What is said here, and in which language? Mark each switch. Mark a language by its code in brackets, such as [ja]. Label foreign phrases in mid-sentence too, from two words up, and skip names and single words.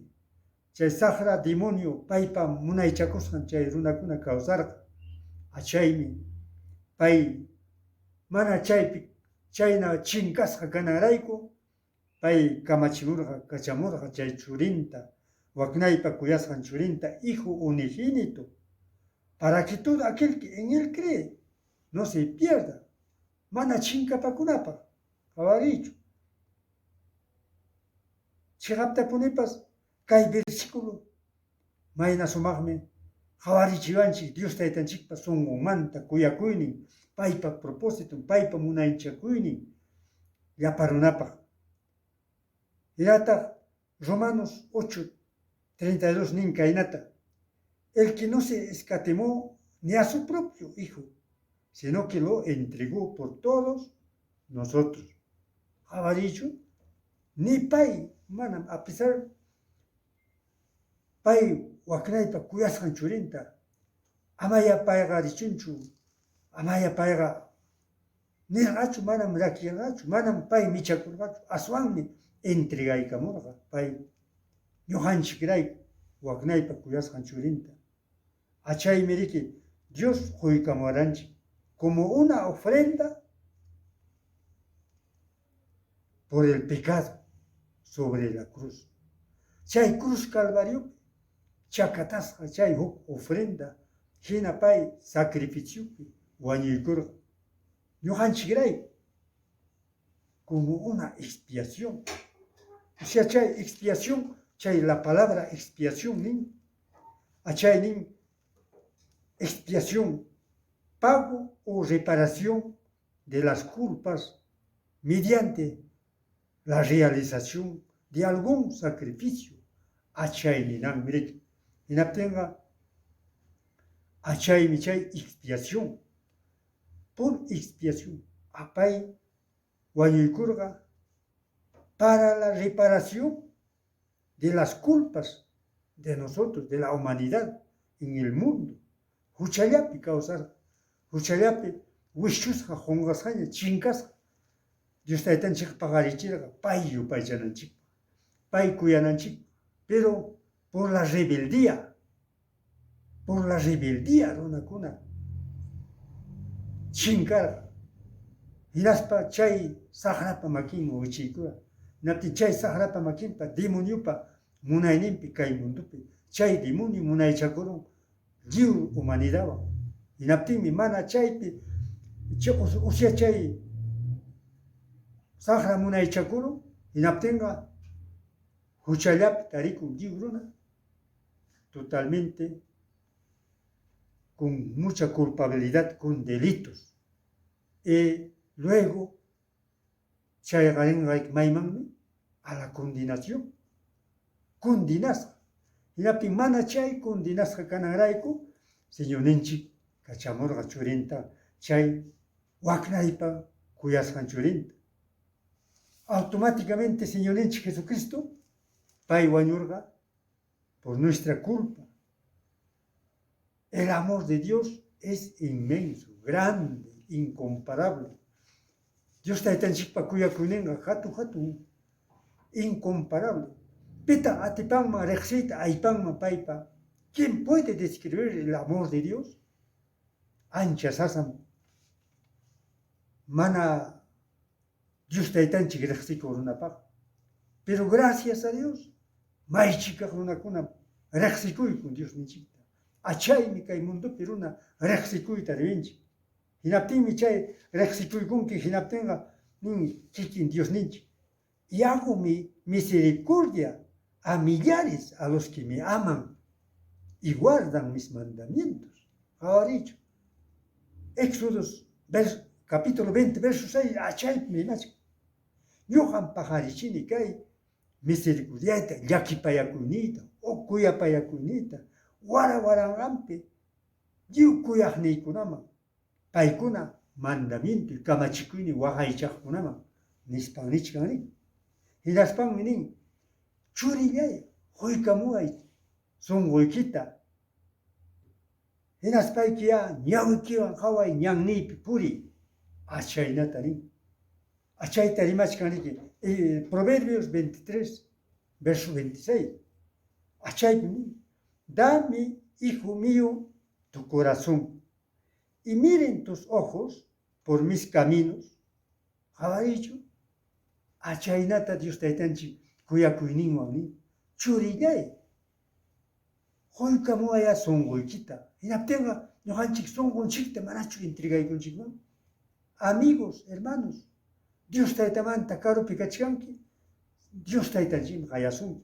[qu] Chay saqra demonio paypa munaychakusqan chay runakuna kawsarqa. Achaymi pay mana chaypi chayna chinkasqa kananrayku pay kamachimurqa kachamurqa chay churinta, waknaypa kuyasqan churinta, [es] Hijo unigénito, para que todo aquel que en Él cree no se pierda. [qu] Mana chinkapakunapaq [es] habrá dicho. [qu] Chigaptapunipas kay versículo mayna sumaqmi qhawarichiwanchik Dios taytanchikpa sunqunmanta kuyakuynin, paypa propósito, paypa munaychakuynin llapa runapaq. Hinataq Romanos 8:32 nin kaynata. [es] El que no se escatimó ni a su propio Hijo, sino que lo entregó por todos nosotros. Habrá dicho, [qu] ni pay, manam, [es] a pesar [qu] pay waknaypa kuyasqan churinta, amaya payqa richunchu, amaya payqa nirqachu, manam rakiyanqachu, manam pay michakurqachu, aswanmi entregaykamurqa pay ñuqanchikrayku waknaypa kuyasqan churinta. Achaymi riki Dios quykamuranchik [es] como una ofrenda por el pecado sobre la cruz. [qu] Chay cruz calvario chakatasqa chay huk ofrenda hina pay sacrificiopi wañuykurqa ñuqanchikrayku [es] como una expiación. O sea, chay expiación, chay la palabra expiación [qu] nin, achay nin [es] expiación, pago o reparación de las culpas mediante la realización de algún sacrificio. [qu] Achay ninan mirik. Hinaptenga achay michay expiación. [es] Por expiación. [qu] Apay wañuykurqa [es] para la reparación de las culpas de nosotros, de la humanidad en el mundo. [qu] Huchallapi kawsar, huchallapi wishusqa qunqasqaña chinkasqa. Dios taytanchik paqarichirqa pay yupaychananchik, pay kuyananchik, [es] pero por la rebeldía runakuna chinkarqa. [qu] Hinaspa chay saqrapa makinman wichiykura. Naptin chay saqrapa makinpa demoniopa munayninpi kay mundupi chay demonio munaychakurun lliw humanidadwan. Hinaptinmi mana chaypi usya chay saqra munaychakurun, hinaptinqa huchallapi tarikun lliw runa [es] totalmente con mucha culpabilidad, con delitos. Y luego [qu] chayqa maymanmi [es] a la condenación. [qu] Condenasqa. Hinaptin mana chay condenasqa kananrayku Señor ninchik kachamurqa churinta chay waknaypa kuyasqan churinta. Automáticamente Señorinchik Jesucristo pay wañurqa [es] por nuestra culpa. El amor de Dios es inmenso, grande, incomparable. [qu] Dios taytanchikpa kuyakuninqa hatun incomparable. Pita atipanma riqsiyta aypanma paypa. [es] ¿Quién puede describir el amor de Dios? [qu] Ancha sasam mana Dios taytanchik riqsikuq runapaq. [es] Pero gracias a Dios, [qu] maychikaq runakuna riqsikuyku Dios ninchikta. Achaymi kay mundupi runa riqsikuyta riwinchik. Hinaptinmi chay riqsikuykunki hinaptinqa nin kikin Dios ninchik. [es] Y hago mi misericordia a millares a los que me aman y guardan mis mandamientos. Ahora dicho, Éxodos capítulo 20, verso 6, [qu] achaymi machik. Ñuqan paqarichini kay misericordiata, llakipayakuynita, kuyapayakuynita, wara-waranqanpi lliw kuyaqniykunaman, paykuna mandamiento y kamachikuyni waqaychaqkunaman nispan nichkanri. Hinaspanmi nin, churillay, quykamuay sunquykita. Hinaspaykiya ñawikiwan qaway ñanniypi puri, achaynata nin. Achayta rimachkanriki, Proverbios 23, verso 26. Achaypi nin, [es] dame, hijo mío, tu corazón, y miren tus ojos por mis caminos. ¿Ha dicho? [qu] Achaynata Dios taytanchik kuyakuyninwan nin, churillay, quykamuaya sunquykita. Hinaptinqa ñuqanchik sunqunchikta manachu entregaykunchikman. [es] Amigos, hermanos, [qu] Dios taytamanta karupi kachkanki, Dios taytanchikmi qayasunki.